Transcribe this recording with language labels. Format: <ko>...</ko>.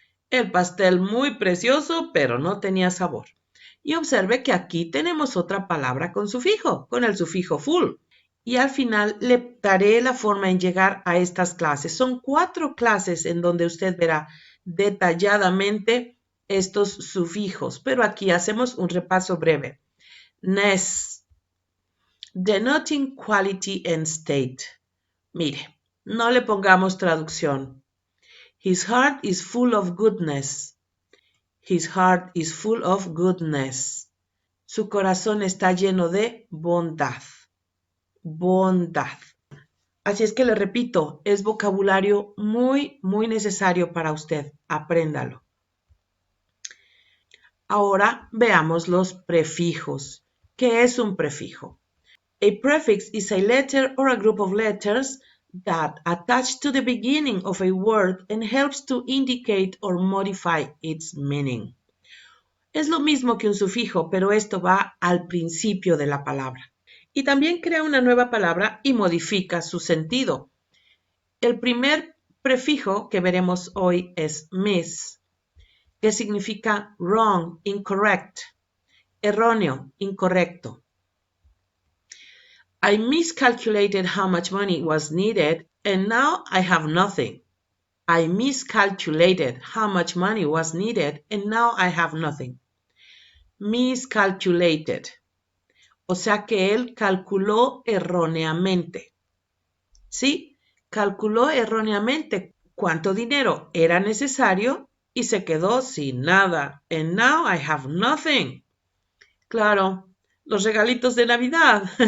<es>El pastel muy precioso, pero no tenía sabor. Y observe que aquí tenemos otra palabra con sufijo, con el sufijo full. Y al final le daré la forma en llegar a estas clases. Son 4 clases en donde usted verá detalladamente estos sufijos, pero aquí hacemos un repaso breve.</es> <en>Ness, denoting quality and state.</en> <es>Mire, no le pongamos traducción.</es> <en>His heart is full of goodness. His heart is full of goodness.</en> <es>Su corazón está lleno de bondad. Bondad. Así es que le repito, es vocabulario muy, muy necesario para usted. Apréndalo. Ahora veamos los prefijos. ¿Qué es un prefijo?</es> <en>A prefix is a letter or a group of letters that attach to the beginning of a word and helps to indicate or modify its meaning.</en> <es>Es lo mismo que un sufijo, pero esto va al principio de la palabra. Y también crea una nueva palabra y modifica su sentido. El primer prefijo que veremos hoy es miss, que significa</es> <en>wrong, incorrect,</en> <es>erróneo, incorrecto.</es> <en>I miscalculated how much money was needed and now I have nothing. I miscalculated how much money was needed and now I have nothing. Miscalculated.</en> <es>O sea que él calculó erróneamente. Sí, calculó erróneamente cuánto dinero era necesario y se quedó sin nada.</es> <en>And now I have nothing.</en> <es>Claro, los regalitos de Navidad.</es>